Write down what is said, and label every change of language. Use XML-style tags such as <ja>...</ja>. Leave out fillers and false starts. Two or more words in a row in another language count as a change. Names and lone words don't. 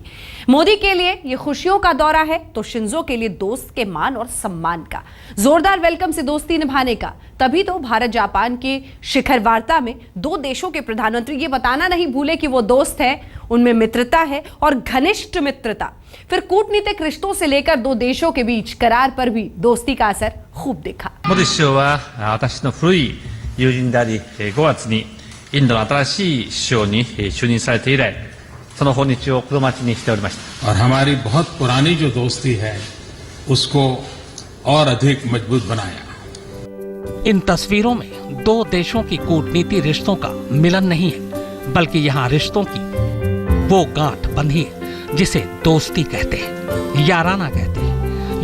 <hi>मोदी के लिए ये खुशियों का दौरा है तो शिंजो के लिए दोस्त के मान और सम्मान का जोरदार वेलकम से दोस्ती निभाने का। तभी तो भारत जापान के शिखर वार्ता में दो देशों के प्रधानमंत्री ये बताना नहीं भूले कि वो दोस्त है, उनमें मित्रता है और घनिष्ठ मित्रता। फिर कूटनीतिक रिश्तों से लेकर दो देशों के बीच करार पर भी दोस्ती का असर खूब दिखा।</hi> <ja>モディ首相は私の古い友人であり、5月にインドの新しい首相に就任されて以来、その訪日を心待ちにしておりました。</ja> <hi>और हमारी बहुत पुरानी जो दोस्ती है उसको और अधिक मजबूत बनाया। इन तस्वीरों में दो देशों की कूटनीति रिश्तों का मिलन नहीं है, बल्कि यहाँ रिश्तों की वो गांठ बंधी है जिसे दोस्ती कहते हैं, याराना कहते हैं।</hi>